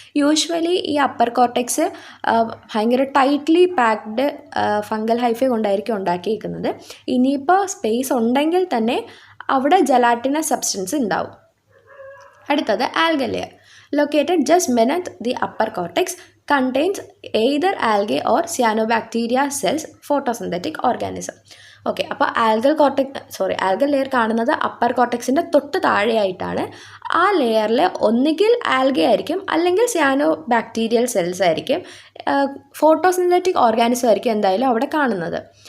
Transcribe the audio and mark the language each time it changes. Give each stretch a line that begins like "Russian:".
Malayalam: Usually ഈ upper cortex ഭയങ്കര tightly packed fungal hyphae കൊണ്ടായിരിക്കും ഉണ്ടാക്കിയിരിക്കുന്നത്. ഇനിയിപ്പോൾ സ്പേസ് ഉണ്ടെങ്കിൽ തന്നെ അവിടെ ജെലാറ്റിനസ് സബ്സ്റ്റൻസ് ഉണ്ടാവും. അടുത്തത് algal layer.
English: located just beneath the upper cortex. contains either algae or cyanobacteria cells photosynthetic organism.
Malayalam: Okay, അപ്പോൾ ആൽഗൽ ലെയർ കാണുന്നത് അപ്പർ കോർട്ടെക്സിൻ്റെ തൊട്ട് താഴെയായിട്ടാണ്. ആ ലെയറിൽ ഒന്നുകിൽ ആൽഗെ ആയിരിക്കും, അല്ലെങ്കിൽ സിയാനോ ബാക്ടീരിയൽ സെൽസ് ആയിരിക്കും, ഫോട്ടോസിന്തറ്റിക് ഓർഗാനിസം ആയിരിക്കും എന്തായാലും അവിടെ കാണുന്നത്.